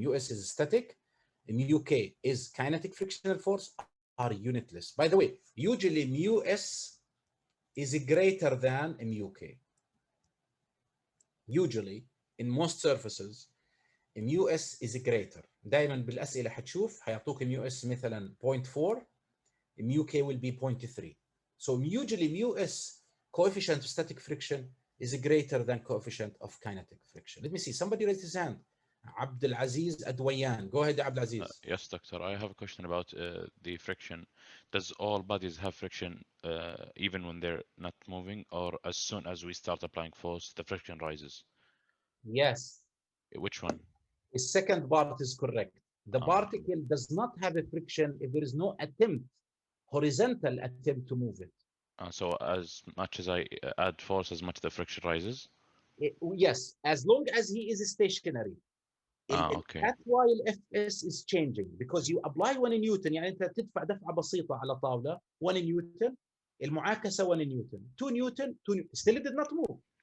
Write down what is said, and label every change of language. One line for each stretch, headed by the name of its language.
English: mu_s is static, mu_k is kinetic frictional force, are unitless. By the way, usually mu_s is greater than mu_k. Usually in most surfaces mu_s is greater.
Arabic: دائما بالأسئلة حتشوف حيعطوك mu_s مثلا 0.4,
English: mu_k will be 0.3. So usually mu_s coefficient of static friction is greater than coefficient of kinetic friction. Let me see. Somebody raised his hand. Abdul Aziz Adwayan. Go ahead, Abdul Aziz. Yes, doctor. I have a question about the friction. Does all bodies have friction even when they're not moving, or as soon as we start applying force, the friction rises? Yes. Which one? The second part is correct. The particle does not have a friction if there is no attempt, horizontal attempt to move it. So as much as I add force, as much the friction rises? Yes, as long as he is stationary. Okay. That's why Fs is changing, because you apply 1 newton.
Arabic: يعني انت تدفع دفعه بسيطه على طاوله 1 نيوتن، المعاكسه 1 نيوتن، 2 نيوتن 2
English: still it did not move.